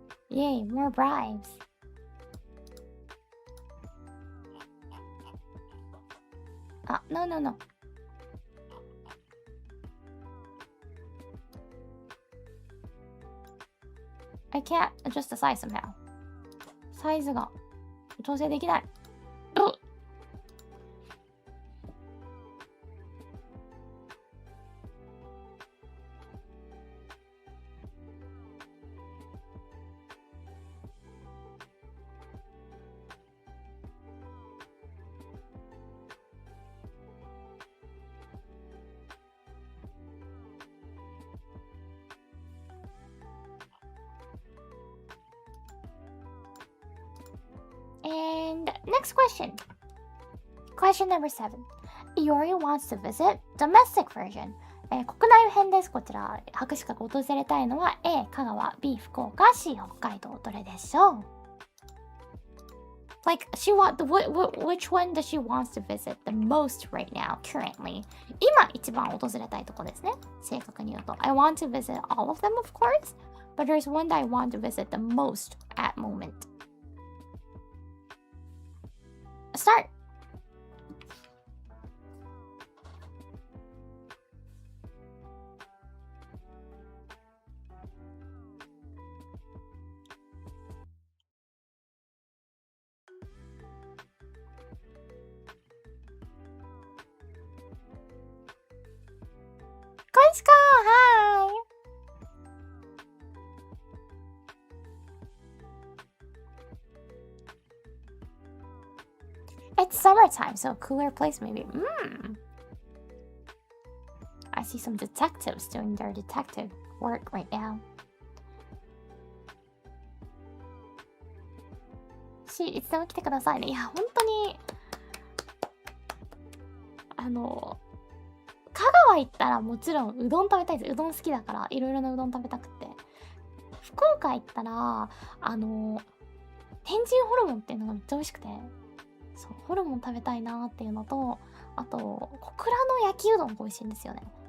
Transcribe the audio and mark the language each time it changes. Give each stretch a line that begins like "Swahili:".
English: Yay, more bribes. No. I can't adjust the size somehow.
Japanese: サイズが調整できない。
English: And next question. Question number 7. Iori wants to visit domestic version.
Japanese: 国内編です。こちら、博士課が訪れたいのは A、香川、B、福岡、C、北海道。どれでしょう？
English: Like, which one does she wants to visit the most right now, currently?
Japanese: 今一番訪れたいとこですね。正確に言うと。
English: I want to visit all of them, of course, but there's one that I want to visit the most at moment. Start! Koichika! Hi! It's summertime, so a cooler place maybe. I see some detectives doing their detective work right now.
Japanese: いつでも来てくださいね。いや、本当に香川行ったらもちろんうどん食べたいです。うどん好きだからいろいろなうどん食べたくって。福岡行ったら天神ホルモンっていうのがめっちゃ美味しくて、そうホルモン食べたいなーっていうのと、あと小倉の焼きうどんが美味しいんですよね。